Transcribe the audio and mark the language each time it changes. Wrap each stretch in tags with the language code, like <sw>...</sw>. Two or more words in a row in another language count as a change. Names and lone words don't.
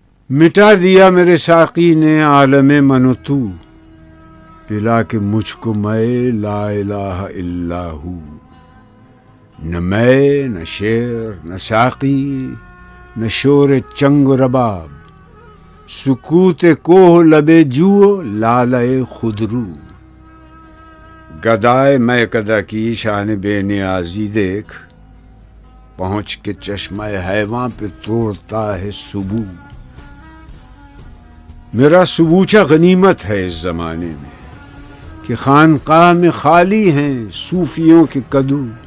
<ur>مٹا دیا میرے ساقی نے عالم من و تو، پلا کے مجھ کو میں</ur> <ar>لا الہ الا</ar> <ur>ہوں۔ نہ میں نہ شعر نہ ساقی نہ شور چنگ و رباب، سکوت کوہ لبے جو لالے خودرو۔ گدائے میں کدا کی شان بے نیازی دیکھ، پہنچ کے چشمہ حیواں پہ توڑتا ہے سبو۔ میرا سبوچہ غنیمت ہے اس زمانے میں کہ خانقاہ میں خالی ہیں صوفیوں کے کدو۔</ur>